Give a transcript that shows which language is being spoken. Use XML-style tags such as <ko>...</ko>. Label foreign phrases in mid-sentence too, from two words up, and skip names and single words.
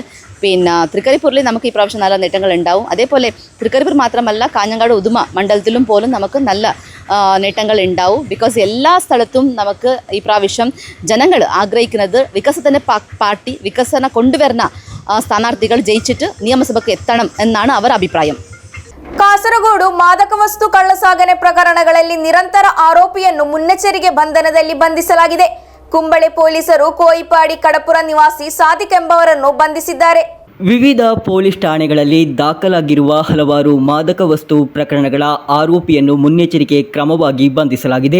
<ml>പിന്നെ തൃക്കരിപ്പൂരിൽ നമുക്ക് ഈ പ്രാവശ്യം നല്ല നേട്ടങ്ങൾ ഉണ്ടാവും. അതേപോലെ തൃക്കരിപ്പൂർ മാത്രമല്ല കാഞ്ഞങ്ങാട് ഉദുമ മണ്ഡലത്തിലും പോലും നമുക്ക് നല്ല നേട്ടങ്ങൾ ഉണ്ടാവും. ബിക്കോസ് എല്ലാ സ്ഥലത്തും നമുക്ക് ഈ പ്രാവശ്യം ജനങ്ങൾ ആഗ്രഹിക്കുന്നത് വികസനത്തിൻ്റെ പാർട്ടി വികസനം കൊണ്ടുവരുന്ന സ്ഥാനാർത്ഥികൾ ജയിച്ചിട്ട് നിയമസഭയ്ക്ക് എത്തണം എന്നാണ്</ml> <kn>ಅವರ ಅಭಿಪ್ರಾಯ. ಕಾಸರಗೋಡು ಮಾದಕ ವಸ್ತು ಕಳ್ಳಸಾಗಣೆ ಪ್ರಕರಣಗಳಲ್ಲಿ ನಿರಂತರ ಆರೋಪಿಯನ್ನು ಮುನ್ನೆಚ್ಚರಿಕೆ ಬಂಧನದಲ್ಲಿ ಬಂಧಿಸಲಾಗಿದೆ. ಕುಂಬಳೆ ಪೊಲೀಸರು ಕೋಯಿಪಾಡಿ ಕಡಪುರ ನಿವಾಸಿ ಸಾದಿಕ್ ಎಂಬವರನ್ನು ಬಂಧಿಸಿದ್ದಾರೆ. ವಿವಿಧ ಪೊಲೀಸ್ ಠಾಣೆಗಳಲ್ಲಿ ದಾಖಲಾಗಿರುವ ಹಲವಾರು ಮಾದಕ ವಸ್ತು ಪ್ರಕರಣಗಳ ಆರೋಪಿಯನ್ನು ಮುನ್ನೆಚ್ಚರಿಕೆ ಕ್ರಮವಾಗಿ ಬಂಧಿಸಲಾಗಿದೆ.</kn>